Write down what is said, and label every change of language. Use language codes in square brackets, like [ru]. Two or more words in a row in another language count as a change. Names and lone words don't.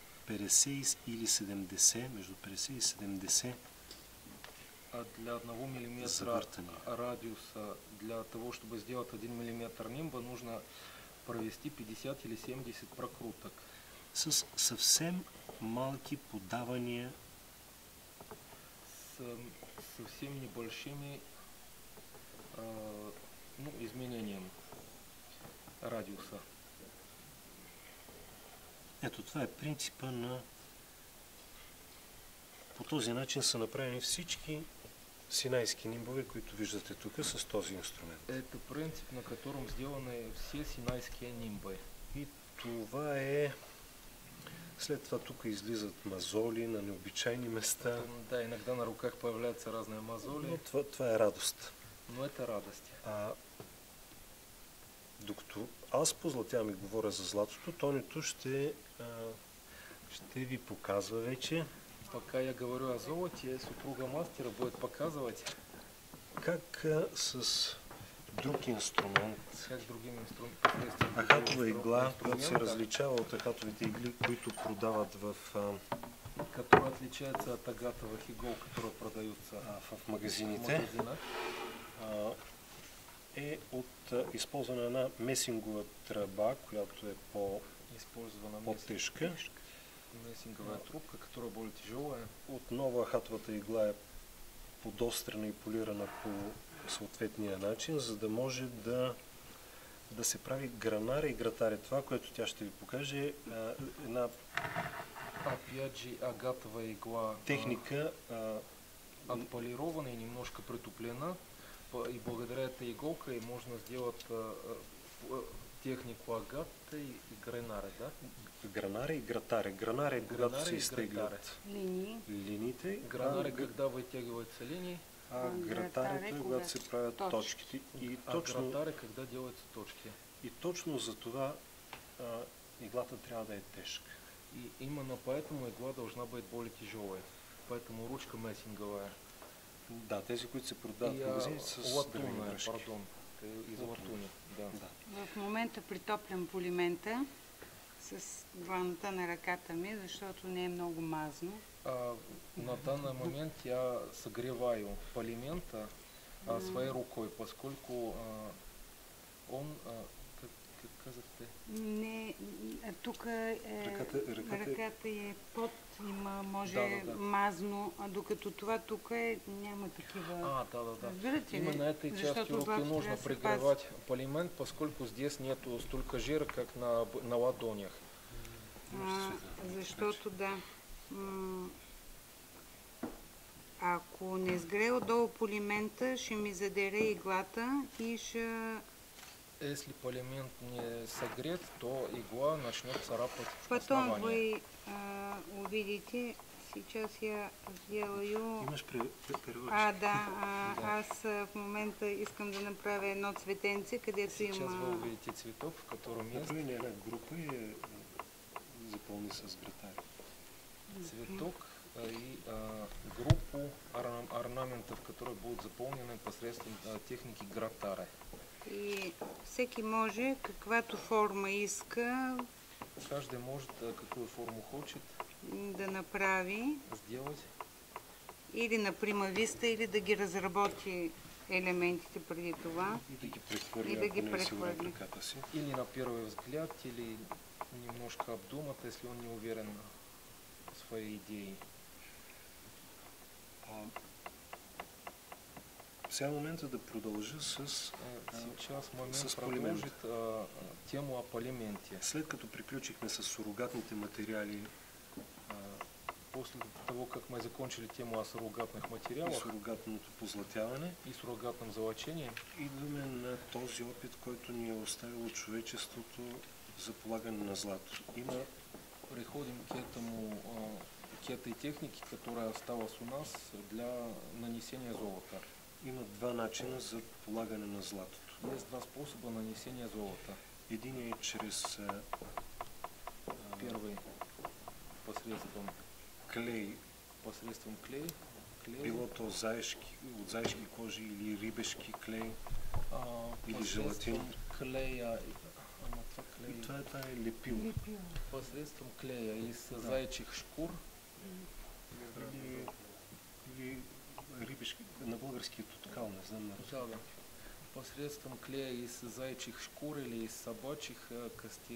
[ru] 50 или 70, между 50 и 70 для 1 мм радиуса, для того, чтобы сделать 1 мм нимба, нужно провести 50 или 70 прокруток. [bg] С съвсем малки подавания. [ru] С совсем небольшими изменением радиуса. [bg] Ето, това е принципа на... По този начин са направени всички синайски нимбове, които виждате тук с този инструмент. [ru] Это принцип, на котором сделаны все синайские нимбы. [bg] И това е... След това тук излизат мазоли на необичайни места. [ru] Да, иногда на руках появляются разные мозоли. [bg] Но това е радост. [ru] Но это радость. [bg] Докато аз позлатявам и говоря за златото, Тонито ще ви показва вече. [ru] Пока я говорю о золоте, супруга мастера будет показывать, [bg] как с друг инструмент, ахатова игла, която се различава от ахатовите игли, които продават в... [ru] Которая отличается от агатовых игл, которые продаются [bg] в магазините, е от използване на една месингова тръба, която е по-тежка. [ru] Месинговая трубка, которая более тяжелая. [bg] Отново ахатовата игла е подострена и полирана по съответния начин, за да може да се прави гранаре и гратаре. Това, което тя ще ви покаже, е една [ru] агатовая игла техника, отполирована и немножко притуплена, и благодаря этой иголке можно сделать технику агата и гранары, да? [bg] Гранаре и гратаре. Гранаре е когато се изтеглят линиите. [ru] Гранаре, когда вытягиваются линии. [bg] Гратарето е когато се правят точките. [ru] Гратаре, когда делаются точки. [bg] И точно за това иглата трябва да е тежка. [ru] И именно поэтому игла должна быть более тяжелая. Поэтому ручка месинговая. [bg] Да, тези, които се продават в магазините с дървени дръжки. [ru] Из латуни, да. [bg] В момента притоплям полимента с дланата на ръката ми, защото не е много мазно. [ru] На данный момент я согреваю полимента своей рукой, поскольку он, [bg] как казахте? Не, тук ръката е под, има, може мазно, а докато това тук няма такива. Да. Разбирате ли? [ru] Именно этой частью руки нужно пригревать полимент, поскольку здесь нету столько жира, как на ладонях. [bg] Защото да. Ако не сгре отдолу полимента, ще ми задере иглата и ще... [ru] Если полимент не согрет, то игла начнет царапать основание. Потом вы увидите, сейчас я сделаю... [bg] Имаш преводчик? Да. Аз в момента искам да направя едно цветенце, където [ru] сейчас [bg] има... [ru] Сейчас вы увидите цветок, в котором есть... [bg] Направи една група и запълни с гратари. [ru] Цветок и группу орнаментов, которые будут заполнены посредством техники гратары. [bg] И всеки може каквато форма иска. [ru] Каждый может какую форму хочет [bg] да направи. [ru] Сделать. [bg] Или на примависта, или да ги разработи елементите преди това. И да ги прехвърли. [ru] Или на первый взгляд, или немножко обдумать, если он не уверен в своей идее. [bg] Сега момента да продължа с полимента. [ru] Тему о полименте. [bg] След като приключихме с суругатните материали, [ru] после того, как мы закончили тему о суррогатных материалах и [bg] суррогатното позлатяване [ru] и суррогатном золочении, [bg] идваме на този опит, който ни е оставило човечеството за полагане на злато. [ru] Приходим к этой технике, которая осталась у нас для нанесения золота. [bg] Има два начина за полагане на златото. [ru] Есть два способа нанесения золота. [bg] Единият е чрез [ru] первый посредством [bg] клей. [ru] Посредством клей. [bg] Било то от заешки кожи или рибешки клей или желатин. [ru] Клея, [bg] Това е лепило. [ru] Посредством клея из зайчих шкур. [bg] Или рибешки, на български тотокал, не знам на руски. Да. [ru] Посредством клея из зайчих шкур или из собачьих костей.